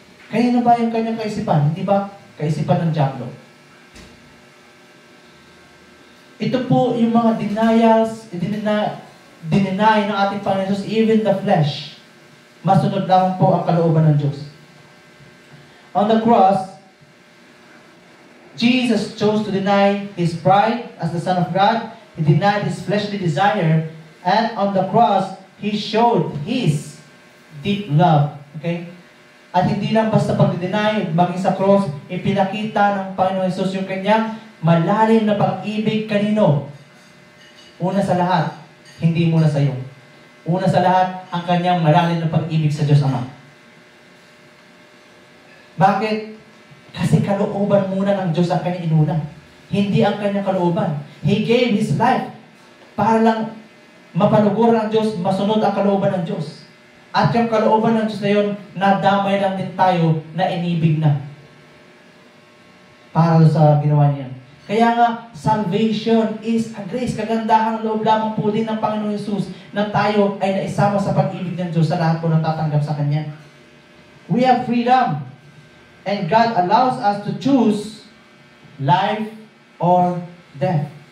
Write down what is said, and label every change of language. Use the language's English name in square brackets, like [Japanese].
[Filipino] Kanino ba yung kanyang kaisipan? Hindi ba kaisipan ng diablo? Ito po yung mga denials, dinenay ng ating Panginoon Jesus, [English] even the flesh. [Filipino] Masunod lang po ang kalooban ng Diyos. [English] On the cross, Jesus chose to deny His pride as the Son of God. He denied His fleshly desire. And on the cross, He showed His deep love. [Filipino] Okay? At hindi lang basta pag-deny, maging sa cross, ipinakita ng Panginoon Jesus yung kanyang malalim na pag-ibig kanino. Una sa lahat, hindi muna sa iyo. Una sa lahat, ang kanyang malalim na pag-ibig sa Diyos Ama. Bakit? Kasi kalooban muna ng Diyos ang kanyang inuna. Hindi ang kanyang kalooban. [English] He gave His life [Filipino] para lang mapanuguran ng Diyos, masunod ang kalooban ng Diyos. At yung kalooban ng Diyos na yun, nadamay lang din tayo na inibig na. Para sa ginawa niya. Kaya nga, [English] salvation is a grace. [Filipino] Kagandahan ng loob lamang po din ng Panginoon Jesus na tayo ay naisama sa pag-ibig ng Diyos sa lahat po ng tatanggap sa Kanya. [English] We have freedom. And God allows us to choose life or death.